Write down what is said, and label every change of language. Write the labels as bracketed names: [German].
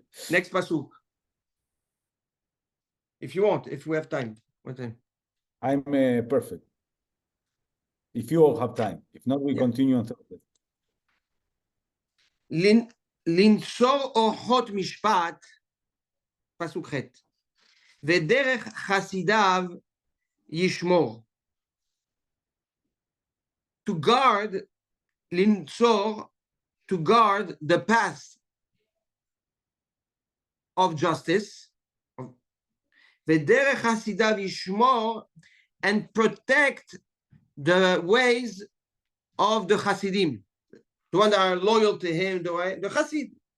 [English] Next pasuk. If you want, if we have time. What time? I'm perfect. If you all have time. If not, we continue on Thursday. [Hebrew] לנצור אורחות משפט, פסוק ח', ודרך חסידיו ישמור. [English] To guard, [Hebrew] לנצור, [English] to guard the path of justice, [Hebrew] ודרך חסידיו ישמור, [English] and protect the ways of the Hasidim, the ones that are loyal to him, the Hasid.